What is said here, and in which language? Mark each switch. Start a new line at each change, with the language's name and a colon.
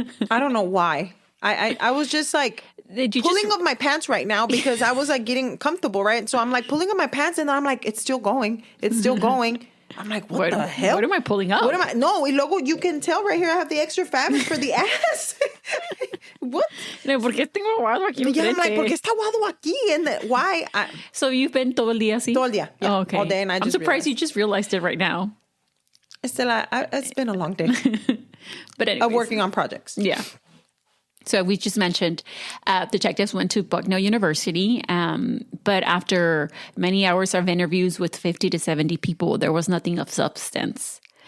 English: I don't know why. I was just like pulling up my pants right now because I was like getting comfortable, right? So I'm like pulling up my pants and I'm like, it's still going. It's still going. I'm like, what the hell? What am I pulling up?
Spanish: No, y luego
English: you can tell right here I have the extra fabric for the ass. What?
Spanish: No, ¿por qué tengo aguado aquí enfrente?
English: Yeah, I'm like,
Spanish: ¿por qué está aguado aquí?
English: And why? So you've been
Spanish: todo el día así? Todo el día. Yeah.
English: Oh, okay. All day, and I'm surprised you just realized it right now. It's been a long day. But anyways. Of working on projects. Yeah. So we just mentioned detectives went to Bucknell University, but after many hours of interviews with 50 to 70 people, there was nothing of substance.